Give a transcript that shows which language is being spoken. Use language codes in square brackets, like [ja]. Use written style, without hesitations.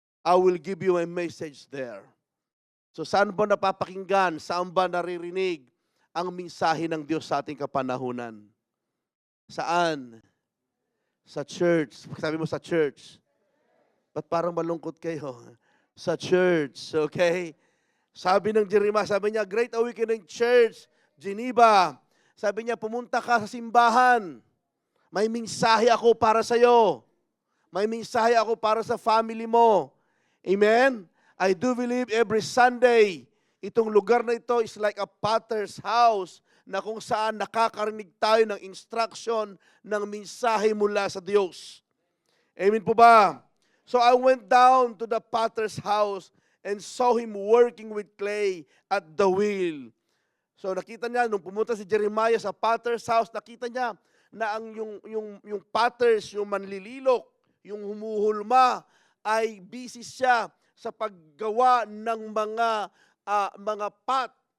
[en] I will give you a message there. [tl] So saan ba napapakinggan? Saan ba naririnig ang mensahe ng Diyos sa ating kapanahunan? Saan? Sa church. Sabi mo sa church. Ba't parang malungkot kayo? Sa church, okay? Sabi ng Jeremiah, sabi niya, Great Awakening Church, Geneva. Sabi niya, pumunta ka sa simbahan. May mensahe ako para sa iyo. May mensahe ako para sa family mo. Amen? [en] I do believe every Sunday, [tl] itong lugar na ito [en] is like a potter's house [tl] na kung saan nakakarinig tayo ng instruction ng mensahe mula sa Diyos. Amen po ba? [en] So I went down to the potter's house and saw him working with clay at the wheel. [tl] So nakita niya, nung pumunta si Jeremiah sa potter's house, nakita niya na yung potters, yung manlililok, yung humuhulma, ay busy siya sa paggawa ng mga pot.